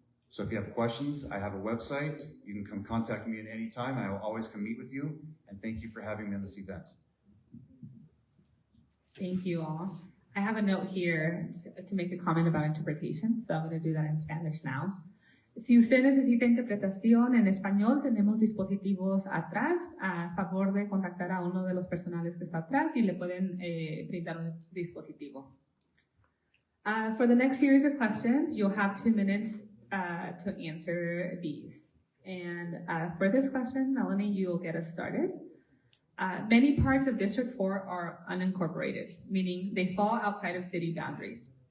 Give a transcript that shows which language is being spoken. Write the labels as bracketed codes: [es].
[en] So if you have questions, I have a website. You can come contact me at any time. I will always come meet with you. And thank you for having me on this event. Thank you all. I have a note here to make a comment about interpretation, so I'm going to do that in Spanish now. [es] Si usted necesita interpretación en español, tenemos dispositivos atrás a favor de contactar a uno de los personales que está atrás y le pueden brindar un dispositivo. [en] For the next series of questions, you'll have 2 minutes to answer these. And for this question, Melanie, you will get us started. Many parts of District 4 are unincorporated, meaning they fall outside of city boundaries.